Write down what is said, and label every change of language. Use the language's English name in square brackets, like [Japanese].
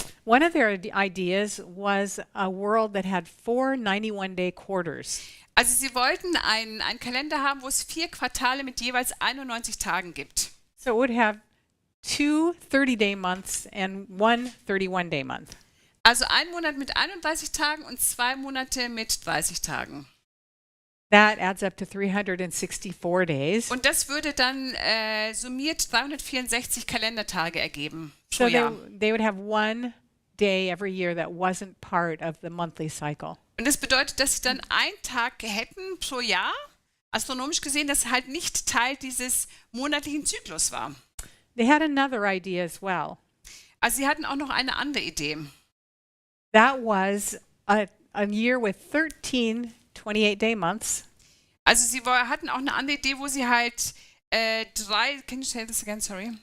[English] One of their ideas was a world that had 4 91-day quarters. [German] Also sie wollten einen Kalender haben, wo es 4 Quartale mit jeweils 91 Tagen gibt. [English] So it would have 2 30-day months and 1 31-day month. [German] Also ein Monat mit 31 Tagen und 2 Monate mit 30 Tagen. [English] That adds up to 364 days. [German] Und das würde dann summiert 364 Kalendertage ergeben pro [English] So [German] Jahr. [English] they would have 1 day every year that wasn't part of the monthly cycle. [German] Und das bedeutet, dass sie dann einen Tag hätten pro Jahr, astronomisch gesehen, das halt nicht Teil dieses monatlichen Zyklus war. [English] They had another idea as well. [German] Also sie hatten auch noch eine andere Idee. [English] That was a year with 13 28-day months. [German] Also sie hatten auch eine andere Idee, wo sie halt [English] can you say this again, sorry?